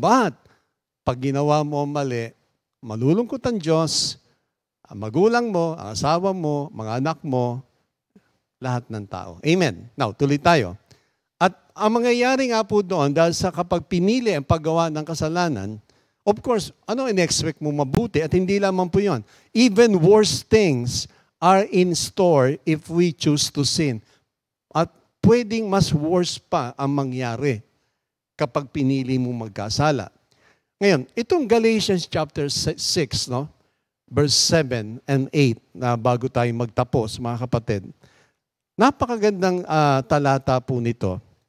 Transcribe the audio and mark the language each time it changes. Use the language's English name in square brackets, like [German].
[Filipino] But, pag ginawa mo ang mali, malulungkot ang Diyos, ang magulang mo, ang asawa mo, mga anak mo, lahat ng tao. Amen. Now, tuloy tayo. At ang mangyayari nga po doon, dahil sa kapag pinili ang paggawa ng kasalanan, of course, ano in-expect mo mabuti? At hindi lamang po yun. [English] Even worse things are in store if we choose to sin. [Filipino] At pwedeng mas worse pa ang mangyari kapag pinili mo magkasala. Ngayon, itong Galatians chapter 6, no? Verse 7 and 8, na bago tayo magtapos, mga kapatid. Napakagandang talata po nito.